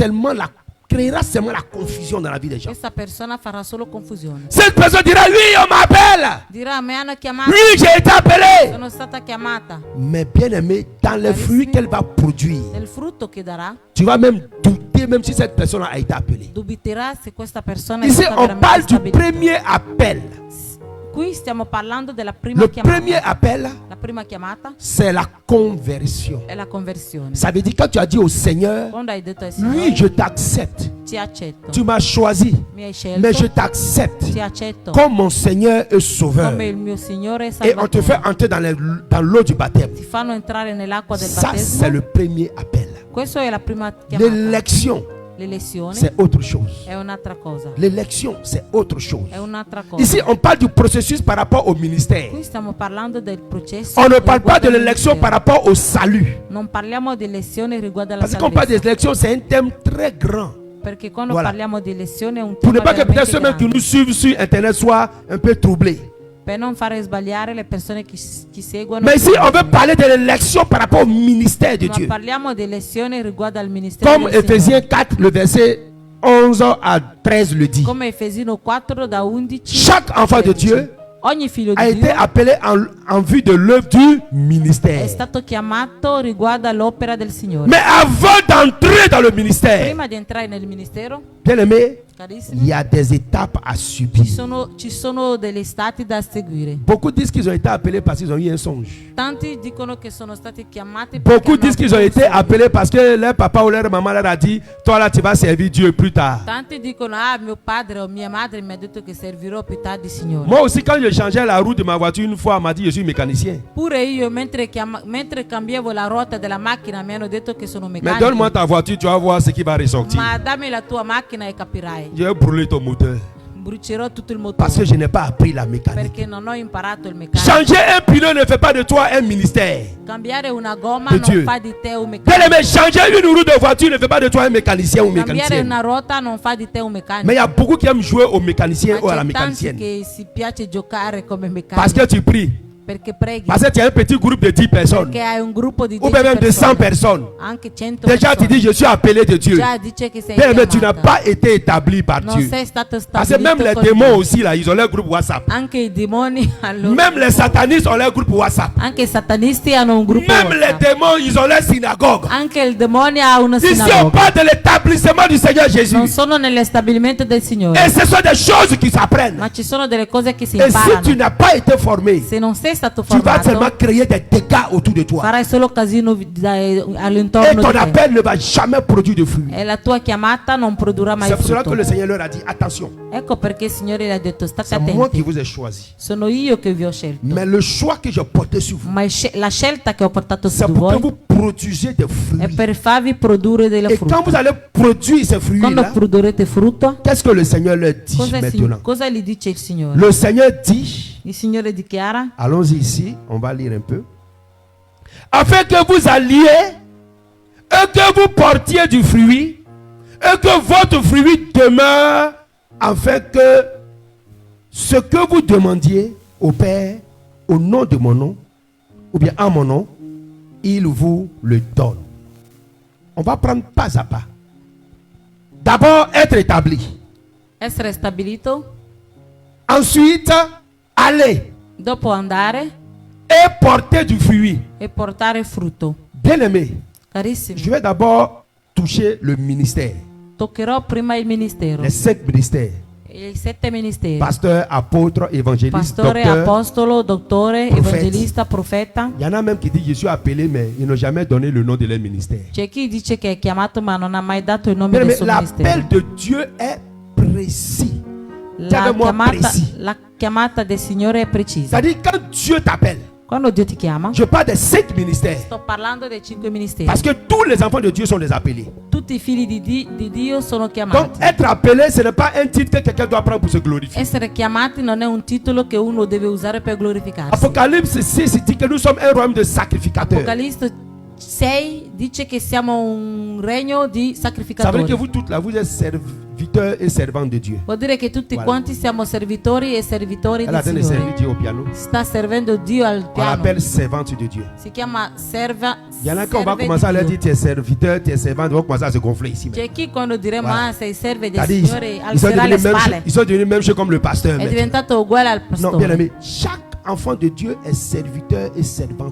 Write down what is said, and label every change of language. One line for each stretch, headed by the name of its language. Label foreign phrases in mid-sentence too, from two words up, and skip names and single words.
French: créera seulement la confusion dans la vie des gens.
Italian: questa persona farà solo confusione.
French: Cette personne dira, oui, on m'appelle.
Italian: Dirà: mi hanno chiamato,
French: Oui, j'ai été appelé.
Italian: sono stata chiamata.
French: Mais bien aimé, dans les fruits qu'elle va produire,
Italian: Nel frutto che darà,
French: tu vas même douter, même si cette personne a été appelée.
Italian: dubiterà se questa persona è
French: Ici,
Italian: stata
French: on
Italian: veramente
French: parle du
Italian: stabilita.
French: premier appel.
Italian: Qui stiamo parlando della prima
French: Le
Italian: chiamata.
French: premier appel,
Italian: La prima chiamata
French: c'est la conversion.
Italian: è la conversione.
French: Ça veut dire quand tu as dit au Seigneur,
Italian: Quando hai detto al Signore:
French: oui, je t'accepte.
Italian: ti accetto,
French: Tu m'as choisi,
Italian: mi hai scelto,
French: mais je t'accepte
Italian: ti accetto
French: comme mon Seigneur et Sauveur.
Italian: come il mio Signore e
French: Et on te fait
Italian: Salvatore.
French: entrer dans l'eau du baptême.
Italian: Ti fanno entrare nell'acqua del
French: Ça, c'est
Italian: battesimo.
French: le premier appel.
Italian: Questo è la prima chiamata.
French: L'élection,
Italian: L'elezione
French: c'est autre chose.
Italian: è un'altra cosa.
French: L'élection, c'est autre chose.
Italian: È un'altra cosa.
French: Ici, on parle du processus par rapport au ministère.
Italian: Qui stiamo parlando del processo.
French: On ne parle pas
Italian: riguardo
French: de
Italian: al
French: l'élection
Italian: ministero.
French: par rapport au salut.
Italian: Non parliamo di elezione riguardo alla
French: Parce qu'on parle
Italian: salvezza.
French: d'élection, c'est un thème très grand.
Italian: Perché quando
French: Voilà.
Italian: parliamo di elezione è un
French: Pour ne
Italian: tema
French: pas que peut-être
Italian: veramente
French: ceux-mêmes qui
Italian: grande.
French: nous suivent sur Internet soient un peu troublés.
Italian: Per non fare sbagliare le persone che seguono.
French: Mais ici, on veut parler de l'élection par rapport au ministère de
Italian: Ma
French: Dieu.
Italian: parliamo di elezione riguardo al ministero
French: Comme
Italian: del Signore.
French: Ephésiens 4, le verset 11 à 13 le dit.
Italian: Come Efesino 4 da 11.
French: Chaque enfant de
Italian: 13.
French: Dieu
Italian: Ogni figlio
French: a
Italian: di
French: été
Italian: Dio
French: appelé en vue de l'œuvre du
Italian: è
French: ministère.
Italian: stato chiamato riguardo all'opera del Signore.
French: Mais avant d'entrer dans le ministère,
Italian: Prima di entrare nel ministero,
French: bien aimé, il
Italian: carissimi,
French: y a des étapes à subir.
Italian: ci sono degli stati da seguire.
French: Beaucoup disent qu'ils ont été appelés parce qu'ils ont eu un songe.
Italian: Tanti dicono che sono stati chiamati perché
French: Beaucoup
Italian: hanno
French: disent qu'ils ont
Italian: avuto
French: été
Italian: un sogno.
French: appelés parce que leur papa ou leur maman leur a dit, toi là tu vas servir Dieu plus tard.
Italian: Tanti dicono: ah, mio padre o mia madre mi ha detto che servirò più tardi, Signore.
French: Moi aussi quand je changeais la roue de ma voiture une fois, on m'a dit je suis mécanicien.
Italian: Pure io mentre cambiavo la ruota della macchina mi hanno detto che sono
French: Mais
Italian: meccanico.
French: donne-moi ta voiture, tu vas voir ce qui va ressortir.
Italian: Ma dammi la tua macchina e capirai.
French: Je vais brûler ton moteur.
Italian: brucerò tutto il
French: Parce que
Italian: motore
French: je n'ai pas appris la mécanique.
Italian: perché non ho imparato il meccanico.
French: Changer un pneu ne fait pas de toi un ministère.
Italian: Cambiare una gomma
French: De
Italian: non
French: Dieu.
Italian: fa di te un
French: Bien
Italian: meccanico.
French: aimé, changer une roue de voiture ne fait pas de toi un mécanicien ou
Italian: Cambiare
French: mécanicienne.
Italian: una ruota non fa di te un meccanico.
French: Mais il y a beaucoup qui aiment jouer au mécanicien ou à la
Italian: Ma c'è tanti
French: mécanicienne.
Italian: che si piace giocare come
French: Parce
Italian: meccanico
French: que tu pries.
Italian: perché preghi,
French: Parce que tu as un petit groupe de 10 personnes.
Italian: perché hai un gruppo di
French: Ou
Italian: 10
French: même de 100 personnes.
Italian: anche 100
French: Déjà tu
Italian: persone.
French: dis je suis appelé de Dieu.
Italian: Già dice che sei
French: Bien aimé, tu n'as
Italian: chiamata.
French: pas été établi par
Italian: Non
French: Dieu.
Italian: sei stato
French: Parce que même
Italian: stabilito
French: les
Italian: con
French: démons
Italian: Dio.
French: aussi là, ils ont leur groupe WhatsApp.
Italian: Anche i demoni hanno
French: Même les satanistes ont leur groupe WhatsApp.
Italian: anche i satanisti hanno un gruppo
French: Même les
Italian: WhatsApp.
French: démons, ils ont leur synagogue.
Italian: Anche il demonio ha una
French: Ici on
Italian: sinagoga.
French: parle de l'établissement du Seigneur Jésus.
Italian: Non sono nello stabilimento del Signore,
French: Et ce sont des choses qui s'apprennent.
Italian: ma ci sono delle cose che si
French: Et si tu
Italian: imparano.
French: n'as pas été formé,
Italian: Se non sei stato
French: tu vas seulement
Italian: formato,
French: créer des dégâts autour de toi.
Italian: farai solo casino
French: Et
Italian: all'intorno
French: ton
Italian: di te.
French: appel ne va jamais produire de fruits.
Italian: E la tua chiamata non produrrà mai
French: C'est pour cela que
Italian: frutto.
French: le Seigneur leur a dit attention,
Italian: Ecco perché il Signore gli ha detto state
French: c'est moi qui
Italian: attenti.
French: vous ai choisi.
Italian: Sono io che vi ho scelto.
French: Mais le choix que j'ai porté sur vous,
Italian: Ma la scelta che ho portato
French: c'est
Italian: su
French: pour que
Italian: voi
French: vous produisiez des
Italian: è
French: fruits.
Italian: per farvi produrre delle
French: Et quand vous
Italian: frutta.
French: allez produire ces
Italian: Quando
French: fruits-là,
Italian: produrrete frutto,
French: qu'est-ce que le Seigneur leur dit maintenant?
Italian: cosa gli dice il Signore?
French: Le Seigneur dit,
Italian: Il Signore dichiara,
French: allons-y ici, on va lire un peu. Afin que vous alliez et que vous portiez du fruit et que votre fruit demeure, afin que ce que vous demandiez au Père au nom de mon nom, ou bien en mon nom, il vous le donne. On va prendre pas à pas. D'abord, être établi.
Italian: essere stabilito,
French: Ensuite, aller
Italian: dopo andare
French: et porter du fruit.
Italian: e portare frutto.
French: Bien-aimé,
Italian: Carissimi,
French: je vais d'abord toucher le ministère,
Italian: toccherò prima il ministero,
French: les 5 ministères.
Italian: i 7 ministeri.
French: Pasteur, apôtre, évangéliste,
Italian: Pastore,
French: docteur.
Italian: apostolo, dottore, Profeta. evangelista, profeta.
French: Il y en a même qui disent je suis appelé, mais ils n'ont jamais donné le nom de leur ministère.
Italian: C'è chi dice che è chiamato ma non ha mai dato il nome del
French: Bien-aimé,
Italian: suo
French: l'appel
Italian: ministero.
French: de Dieu est précis. Dites-moi précis.
Italian: La chiamata del Signore è precisa.
French: C'est-à-dire quand Dieu t'appelle,
Italian: Quando Dio ti chiama,
French: je parle des 5 ministères.
Italian: sto parlando dei 5 ministeri.
French: Parce que tous les enfants de Dieu sont des appelés.
Italian: Tutti i figli di Dio sono
French: Donc
Italian: chiamati.
French: être appelé, ce n'est pas un titre que quelqu'un doit prendre pour se glorifier.
Italian: Essere chiamati non è un titolo che uno deve usare per glorificarsi.
French: Apocalypse 6 dit que nous sommes un royaume de sacrificateurs.
Italian: Apocalisse 6 dice che siamo un regno di
French: Ça veut dire que
Italian: sacrificatori.
French: vous toutes là, vous êtes serviteurs et servantes de Dieu.
Italian: Vuol dire che tutti
French: Voilà.
Italian: quanti siamo servitori e servitori
French: Elle a
Italian: del
French: de
Italian: Signore.
French: servir Dieu au piano.
Italian: Sta servendo Dio al
French: On
Italian: piano.
French: l'appelle servante de Dieu.
Italian: Si chiama serva. Il y en a qui on va serve commencer à di leur Dio.
French: dire tu es serviteur, tu es servante, ils vont commencer à se gonfler ici.
Italian: C'è chi quando diremo
French: Voilà.
Italian: ah sei serve del
French: C'est-à-dire,
Italian: Signore
French: ils sont
Italian: alzerà le
French: devenus même,
Italian: spalle.
French: ils sont devenus même chose comme le pasteur.
Italian: È
French: maintenant.
Italian: diventato uguale al
French: Non, bien
Italian: pastore.
French: aimé, chaque enfant de Dieu est serviteur et servante.